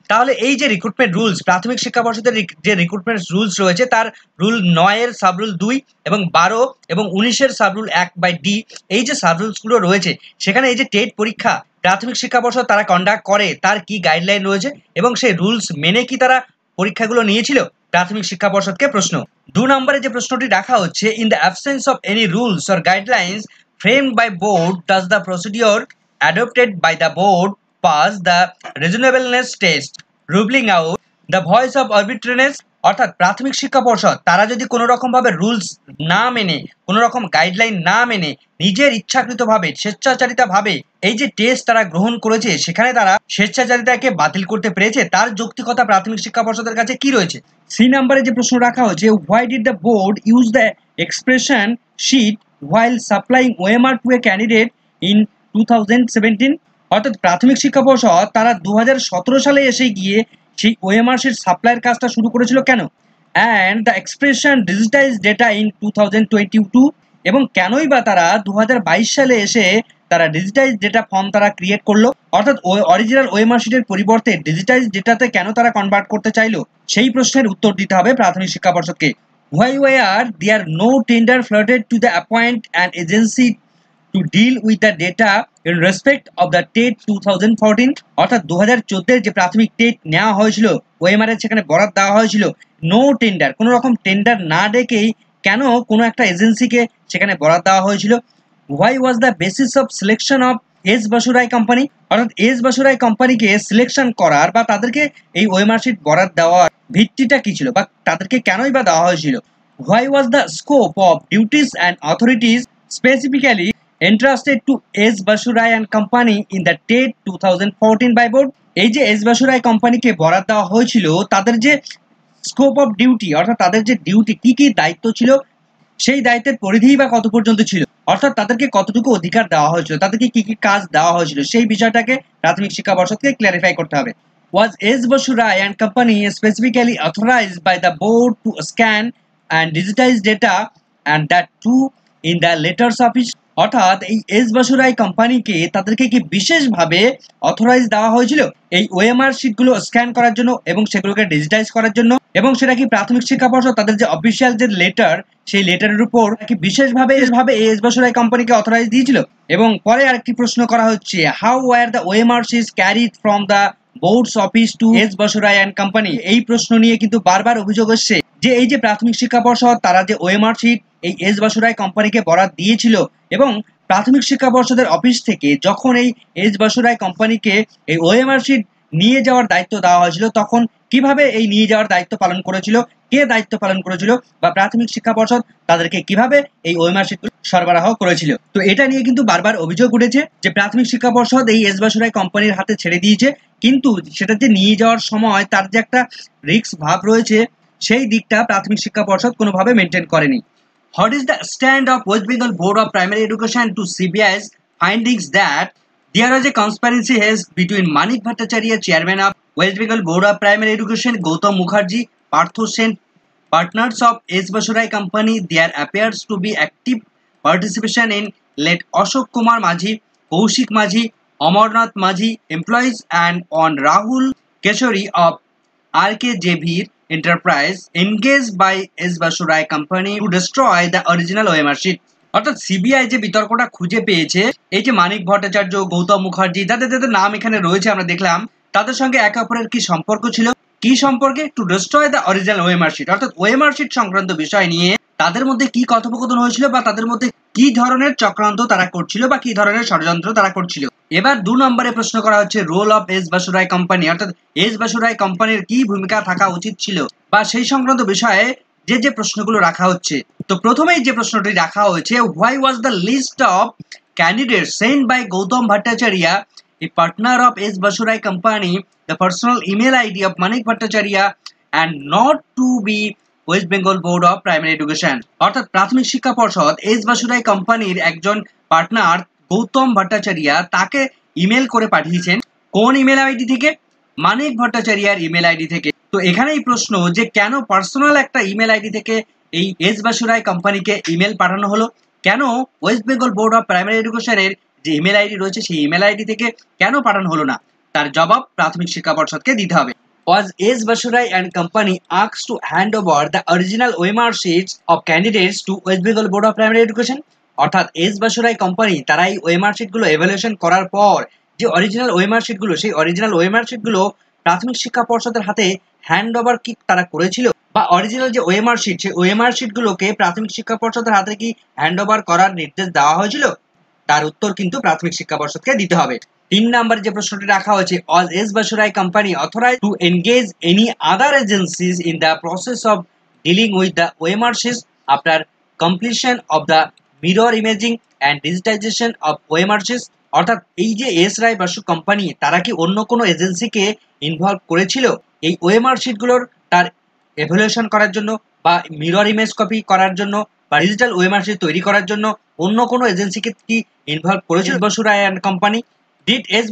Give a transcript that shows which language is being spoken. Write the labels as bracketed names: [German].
[Bangla] তাহলে এই যে রিক্রুটমেন্ট রুলস, প্রাথমিক শিক্ষা পর্ষদের যে রিক্রুটমেন্ট রুলস রয়েছে তার রুল 9 এর সাব রুল 2 এবং 12 এবং 19 এর সাব রুল 1/D, এই যে সাব রুলসগুলো রয়েছে সেখানে এই যে টেট পরীক্ষা প্রাথমিক শিক্ষা পর্ষদ তারা কন্ডাক্ট করে তার কি গাইডলাইন রয়েছে এবং সেই রুলস মেনে কি তারা পরীক্ষাগুলো নিয়েছিল, প্রাথমিক শিক্ষা পর্ষদকে প্রশ্ন। 2 নম্বরে যে প্রশ্নটি রাখা হচ্ছে, [English] In the absence of any rules or guidelines framed by board does the procedure adopted by the board pass the reasonableness test ruling out the voice of arbitrariness। [Bangla] অর্থাৎ প্রাথমিক শিক্ষা পর্ষদ তারা যদি কোনো রকম ভাবে রুলস না মেনে, কোনো রকম গাইডলাইন না মেনে নিজের ইচ্ছাকৃতভাবে স্বেচ্ছাচারিতাভাবে এই যে টেস্ট তারা গ্রহণ করেছে সেখানে তারা স্বেচ্ছাচারিতাকে বাতিল করতে পেরেছে, তার যৌক্তিকতা প্রাথমিক শিক্ষা পর্ষদের কাছে কি রয়েছে। 3 নম্বরে যে প্রশ্ন রাখা হয়েছে, [English] why did the board use the expression sheet while supplying OMR to a candidate in 2017। [Bangla] অর্থাৎ প্রাথমিক শিক্ষা পর্ষদ তারা 2017 সালে এসে গিয়ে সেই ওএমআর শিট সাপ্লাইয়ের কাজটা শুরু করেছিল কেন, [English] and the expression digitize data in 2022 [Bangla] এবং কেনই বা তারা 2022 সালে এসে তারা ডিজিটাইজ ডেটা ফর্ম তারা ক্রিয়েট করলো, অর্থাৎ অরিজিনাল ওএমআর শিটের পরিবর্তে ডিজিটাইজ ডেটাতে কেন তারা কনভার্ট করতে চাইলো, সেই প্রশ্নের উত্তর দিতে হবে প্রাথমিক শিক্ষা পর্ষদকে। [English] Why were there no tender floated to the appoint an agency to deal with the data in respect of the TET 2014। [Bangla] অর্থাৎ 2014 যে প্রাথমিক টেট নেওয়া হয়েছিল ওএমআর এর সেখানে বরাদ দেওয়া হয়েছিল, নো টেন্ডার, কোনো রকম টেন্ডার না ডেকেই কেন কোনো একটা এজেন্সিকে সেখানে বরাদ দেওয়া হয়েছিল। [English] Why was the basis of selection of [Bangla] S বসুরাই company. অর্থাৎ এস বসুরাই কোম্পানিকে সিলেকশন করার বা তাদেরকে এই ওএমআর শিট বরাদ দেওয়ার ভিত্তিটা কি ছিল বা তাদেরকে কেনই বা দেওয়া হয়েছিল? [English] Why was the scope of duties and authorities specifically entrusted to S. Basurai and Company in the TET 2014 by board? [Bangla] এই যে এস বসুরাই কোম্পানিকে বরাদ দেওয়া হয়েছিল, তাদের যে স্কোপ অফ ডিউটি অর্থাৎ তাদের যে ডিউটি কি কি দায়িত্ব ছিল, সেই দায়িত্বের পরিধিই বা কত পর্যন্ত ছিল, অর্থাৎ তাদেরকে কতটুকু অধিকার দেওয়া হয়েছিল, তাদেরকে কি কি কাজ দেওয়া হয়েছিল, সেই বিষয়টাকে প্রাথমিক শিক্ষা পর্ষদকে ক্ল্যারিফাই করতে হবে। [English] Was S. Basurai and Company specifically authorized by the board to scan and digitize data and that too in the letters office? [Bangla] অর্থাৎ এই এস বসুরাই কোম্পানিকে তাদেরকে কি বিশেষভাবে অথরাইজ দেওয়া হয়েছিল এই ওএমআর শিটগুলো স্ক্যান করার জন্য এবং সেগুলোকে ডিজিটাইজ করার জন্য, এবং সেটা কি প্রাথমিক শিক্ষা পর্ষদ তাদের যে অফিসিয়াল যে লেটার, সেই লেটারের উপর কি বিশেষভাবে এস বসুরাই কোম্পানিকে অথরাইজ দিয়েছিল? এবং পরে আরেকটি প্রশ্ন করা হচ্ছে, [English] How were the OMR sheets carried from the board's office to S Basurai and company? [Bangla] এই প্রশ্ন নিয়ে কিন্তু বারবার অভিযোগ এসছে যে এই যে প্রাথমিক শিক্ষা পর্ষদ তারা যে ওএমআর শিট এই এস বসুরাই কোম্পানিকে বরাদ দিয়েছিল এবং প্রাথমিক শিক্ষা পর্ষদের অফিস থেকে যখন এই এস বসুরাই কোম্পানিকে এই ওএমআর শিট নিয়ে যাওয়ার দায়িত্ব দেওয়া হয়েছিল, তখন কিভাবে এই নিয়ে যাওয়ার দায়িত্ব পালন করেছিল, কে দায়িত্ব পালন করেছিল, বা প্রাথমিক শিক্ষা পর্ষদ তাদেরকে কিভাবে এই ওএমআর শিট সরবরাহ করেছিল। তো এটা নিয়ে কিন্তু বারবার অভিযোগ উঠেছে যে প্রাথমিক শিক্ষা পর্ষদ এই এস বসুরাই কোম্পানির হাতে ছেড়ে দিয়েছে, কিন্তু সেটা যে নিয়ে যাওয়ার সময় তার যে একটা রিস্ক ভাব রয়েছে, সেই দিকটা প্রাথমিক শিক্ষা পর্ষদ কোনোভাবে মেনটেন করেনি। [English] What is the stand of West Bengal Board of Primary Education to CBI's findings that there was a conspiracy held between Manik Bhattacharya, chairman of West Bengal Board of Primary Education, Gautam Mukherjee, Partho Sen, partners of S. Basurai Company? There appears to be active participation in late Ashok Kumar Majhi, Kaushik Majhi, Amarnath Majhi, employees, and on Rahul Keshori of RKJV Enterprise engaged by S. Basurai Company to destroy the original OMR sheet. [Bangla] অর্থাৎ CBI যে বিতর্কটা খুঁজে পেয়েছে, এই যে মানিক ভট্টাচার্য, গৌতম মুখার্জি, যাদের যাদের নাম এখানে রয়েছে আমরা দেখলাম, তাদের সঙ্গে একে অপরের কি সম্পর্ক ছিল, কি সম্পর্কে? [English] to destroy the original OMR sheet, [Bangla] অর্থাৎ ওএমআর শিট সংক্রান্ত বিষয় নিয়ে তাদের মধ্যে কি কথোপকথন হয়েছিল বা তাদের মধ্যে কি ধরনের চক্রান্ত তারা করছিল বা কি ধরনের ষড়যন্ত্র তারা করছিল। এবার 2 নম্বরে প্রশ্ন করা হচ্ছে [English] role of S Basurai company, [Bangla] অর্থাৎ এস বসুরাই কোম্পানির কি ভূমিকা থাকা উচিত ছিল বা সেই সংক্রান্ত বিষয়ে যে যে প্রশ্নগুলো রাখা হচ্ছে। তো প্রথমেই যে প্রশ্নটি রাখা হয়েছে, [English] Why was the list of candidates send by Gautam Bhattacharya, a partner of S. Basurai Company, the personal email ID of Manik Bhattacharya and not to be West Bengal Board of Primary Education? [Bangla] অর্থাৎ প্রাথমিক শিক্ষা পর্ষদ এস বসুরাই কোম্পানির একজন partner Gautam Bhattacharya তাকে email করে পাঠিয়েছেন। কোন ইমেল আইডি থেকে? মানিক ভট্টাচার্যের ইমেল আইডি থেকে। তো এখানেই প্রশ্ন যে কেন পার্সোনাল একটা ইমেল আইডি থেকে এই এস বসুরাই কোম্পানিকে ইমেল পাঠানো হলো? কেন West Bengal board of primary এডুকেশনের যে ইমেল আইডি রয়েছে সেই ইমেল আইডি থেকে কেন পাঠানো হলো না? তার জবাব প্রাথমিক শিক্ষা পর্ষদকে দিতে হবে। [English] Was S. Basurai and Company asked to hand over the original OMR sheets of candidates to West Bengal Board of Primary Education? [Bangla] অর্থাৎ এস বসুরাই কোম্পানি তারা এই ওএমআর শিটগুলো এভালুয়েশন করার পর যে অরিজিনাল ওএমআর শিটগুলো, সেই অরিজিনাল ওএমআর শিটগুলো প্রাথমিক শিক্ষা পর্ষদের হাতে হ্যান্ড ওভার কি তারা করেছিল, বা অরিজিনাল যে ওএমআর শিট সেই ওএমআর শিটগুলোকে প্রাথমিক শিক্ষা পর্ষদের হাতে কি হ্যান্ড ওভার করার নির্দেশ দেওয়া হয়েছিল? তার উত্তর কিন্তু প্রাথমিক শিক্ষা পর্ষদকে দিতে হবে। 3 নম্বরে যে প্রশ্নটি রাখা হয়েছে, [English] was S. Basurai Company authorized to engage any other agencies in the process of dealing with the OMR sheets after completion of the mirror imaging and digitization of OMR sheets? [Bangla] অর্থাৎ এই যে এস রায় Basu company তারা কি অন্য কোনো এজেন্সিকে involve করেছিল এই ওএমআর শিটগুলোর তার এভালুয়েশন করার জন্য বা মিরর ইমেজ কপি করার জন্য বা ডিজিটাল ওএমআর শিট তৈরি করার জন্য অন্য কোনো এজেন্সিকে কি ইনভলভ করেছিল বসুরাই অ্যান্ড কোম্পানি? [English] Did S.